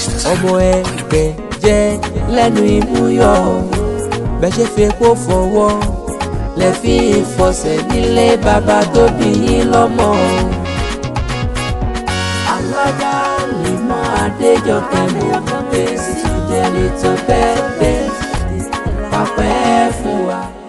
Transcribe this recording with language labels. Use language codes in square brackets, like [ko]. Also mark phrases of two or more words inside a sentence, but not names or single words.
[yo] Ọmọ ẹgbẹ́ jẹ́ lẹ́nu imú yọ, bẹ́ ṣe fi epo fọwọ́, lẹ fi fọsẹ̀ nílé bàbá tó bí yín lọ́mọ. Alhaja Limọ Adéjọkẹ́ mo ké sí, [en] today little birthday, [yo] wá pẹ́ fún wa.